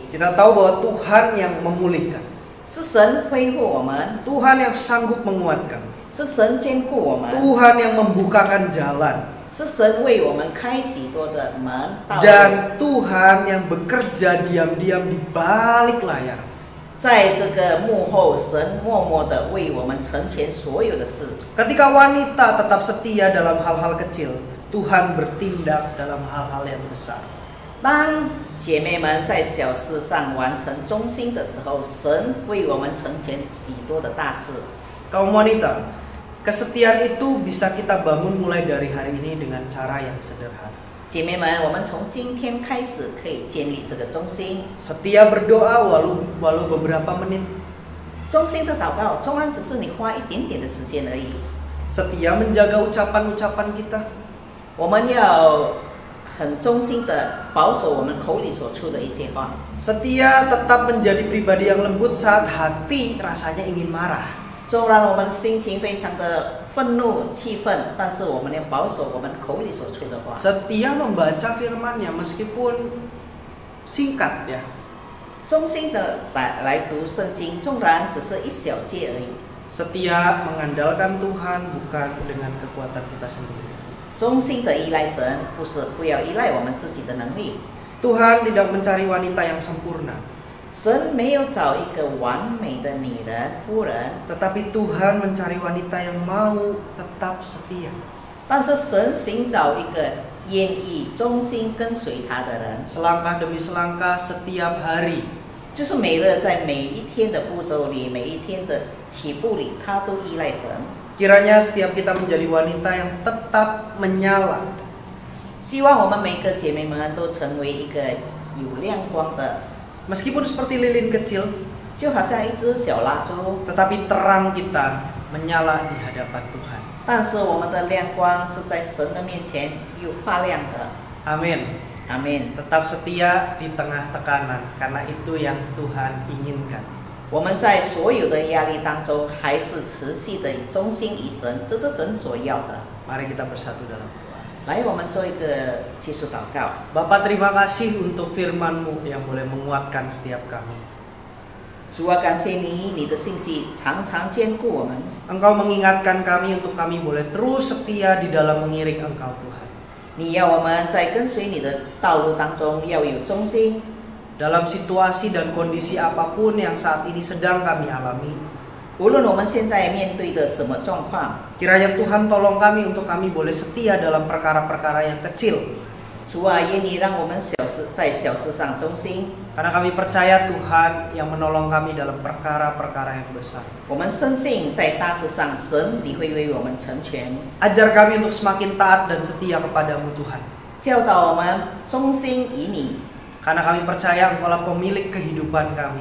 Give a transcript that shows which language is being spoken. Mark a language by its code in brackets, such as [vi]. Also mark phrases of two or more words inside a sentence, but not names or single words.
[id] Kita tahu bahwa Tuhan yang memulihkan, [zh] 是神恢复我们， [id] Tuhan yang sanggup menguatkan, [zh] 是神坚固我们， [id] Tuhan yang membukakan jalan, [zh] 是神为我们开许多的门道路， [id] dan Tuhan yang bekerja diam-diam di balik layar. [zh] 在这个幕后，神默默的为我们成全所有的事。 [id] Ketika wanita tetap setia dalam hal-hal kecil, Tuhan bertindak dalam hal-hal yang besar. [zh] 当姐妹们在小事上完成忠心的时候，神为我们成全许多的大事。 [id] Kaum wanita, kesetiaan itu bisa kita bangun mulai dari hari ini dengan cara yang sederhana. [zh] 姐妹们，我们从今天开始可以建立这个忠心。 [id] Setia berdoa walau beberapa menit. [zh] 忠心的祷告，纵然只是你花一点点的时间而已。 [id] Setia menjaga ucapan-ucapan kita. [zh] 我们要很忠心的保守我们口里所出的一些话。 [id] Setia tetap menjadi pribadi yang lembut saat hati rasanya ingin marah. [zh] 纵然我们心情非常的愤怒、气愤，但是我们要保守我们口里所出的话。 [id] Setia membaca firman-Nya meskipun singkat ya. [zh] 忠心的来读圣经，纵然只是一小节而已。 [id] Setia mengandalkan Tuhan bukan dengan kekuatan kita sendiri. [zh] 忠心的依赖神，不要依赖我们自己的能力。 [id] Tuhan tidak mencari wanita yang sempurna, [zh] 神没有找一个完美的女人、夫人， [id] tetapi Tuhan mencari wanita yang mau tetap setia. [zh] 但是神寻找一个愿意忠心跟随他的人， [id] Selangkah demi selangkah setiap hari. [zh] 就是每日在每一天的步骤里，每一天的起步里，他都依赖神。 [id] Kiranya setiap kita menjadi wanita yang tetap menyala, [zh] 希望我们每个姐妹们都成为一个有亮光的， [id] meskipun seperti lilin kecil, [zh] 就好像一只小蜡烛， [id] tetapi terang kita menyala di hadapan Tuhan. [zh] 但是我们的亮光是在神的面前又发亮的。 [id] Amin. [zh] 阿门。 [id] Tetap setia di tengah tekanan, karena itu yang Tuhan inginkan. [zh] 我们在所有的压力当中，还是持续的忠心于神，这是神所要的。 [id] Mari kita bersatu dalam doa. [zh] 来，我们做一个结束祷告。 [id] Bapa, terima kasih untuk firman-Mu yang boleh menguatkan setiap kami. [zh] 主啊，感谢你，你的信息常常坚固我们。 [id] Engkau mengingatkan kami untuk kami boleh terus setia di dalam mengiring Engkau Tuhan. [zh] 你要我们在跟随你的道路当中要有忠心， [id] Dalam situasi dan kondisi apapun yang saat ini sedang kami alami, [zh] 无论我们现在面对的什么状况， [id] kiranya Tuhan tolong kami untuk kami boleh setia dalam perkara-perkara yang kecil. [zh] 主啊，愿你让我们在小事上忠心。 [id] Karena kami percaya Tuhan yang menolong kami dalam perkara-perkara yang besar. [zh] 我们深信在大事上，神你会为我们成全， [id] Ajar kami untuk semakin taat dan setia kepadamu Tuhan. [zh] 教导我们忠心于你， [id] Karena kami percaya Engkaulah pemilik kehidupan kami.